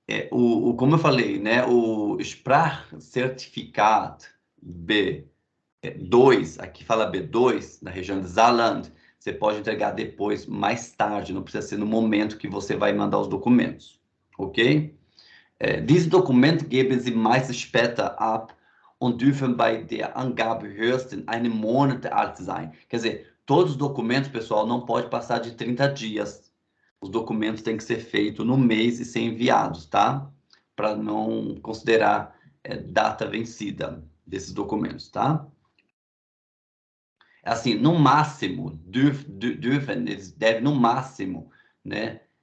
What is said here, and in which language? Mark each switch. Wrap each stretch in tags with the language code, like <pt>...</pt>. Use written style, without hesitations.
<pt>Como eu falei, né? O Sprachzertifikat B2, aqui fala B2, na região de Saarland, você pode entregar depois, mais tarde, não precisa ser no momento que você vai mandar os documentos, ok?</pt> <de>Diese Dokumente geben Sie meist später ab und dürfen bei der Angabe höchstens einen Monat alt sein.</de> <pt>Quer dizer, todos os documentos, pessoal, não pode passar de 30 dias. Os documentos têm que ser feitos no mês e ser enviados, tá? Para não considerar data vencida desses documentos, tá? Assim, no máximo, dürfen, eles devem no máximo, né?</pt>